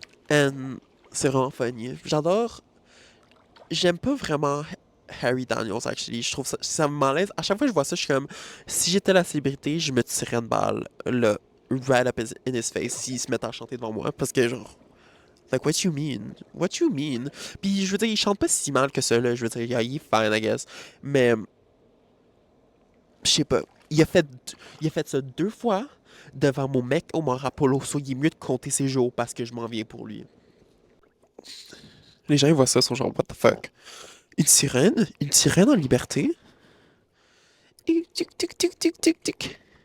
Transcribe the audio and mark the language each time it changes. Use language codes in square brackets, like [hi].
[en] And [fr] c'est vraiment [en] funny. [fr] J'aime pas vraiment Harry Daniels, [en] actually. [fr] Je trouve ça me malaise. À chaque fois que je vois ça, je suis comme, si j'étais la célébrité, je me tirerais une balle, là, [en] right up in his face, [fr] s'il se met à chanter devant moi. Parce que, genre, [en] like, what you mean? What you mean? [fr] Puis, je veux dire, il chante pas si mal que ça, là. Je veux dire, [en] yeah, [fr] il est [en] fine, I guess. [fr] Mais, je sais pas. Il a fait ça deux fois devant mon mec Omar Apollo. [en] So, [fr] il est mieux de compter ses jours parce que je m'en viens pour lui. Les gens, ils voient ça, ils sont genre, [en] what the fuck? [fr] Une sirène? Une sirène en liberté? Tic, tic, tic, tic, tic, tic, tic.